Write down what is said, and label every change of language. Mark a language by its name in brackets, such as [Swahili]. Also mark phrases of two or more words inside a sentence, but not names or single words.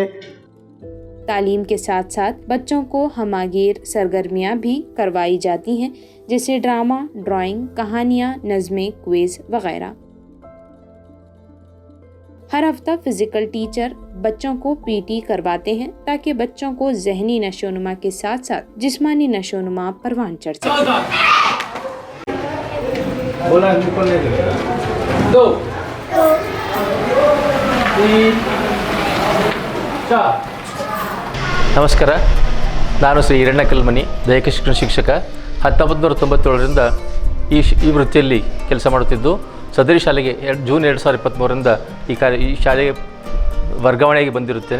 [Urdu] تعلیم کے ساتھ ساتھ بچوں کو ہمہ گیر سرگرمیاں بھی کروائی جاتی ہیں، جیسے ڈراما، ڈرائنگ، کہانیاں، نظمیں، کوئز وغیرہ. ہر ہفتہ [English] physical teacher [Urdu] بچوں کو PT کرواتے ہیں تاکہ بچوں کو ذہنی نشوونما کے ساتھ ساتھ جسمانی نشوونما پروان چڑھ سکے. [Kannada] ನಮಸ್ಕಾರ, ನಾನು ಶ್ರೀ ಹಿರಣ್ಯ ಕಲ್ಮನಿ, ದೈಹಿಕ ಶಿಕ್ಷಣ ಶಿಕ್ಷಕ. 1997ರಿಂದ ಈ ವೃತ್ತಿಯಲ್ಲಿ ಕೆಲಸ ಮಾಡುತ್ತಿದ್ದು, ಸದರಿ ಶಾಲೆಗೆ ಜೂನ್ 2023ರಿಂದ ಈ ಶಾಲೆಗೆ ವರ್ಗಾವಣೆಯಾಗಿ ಬಂದಿರುತ್ತೇನೆ.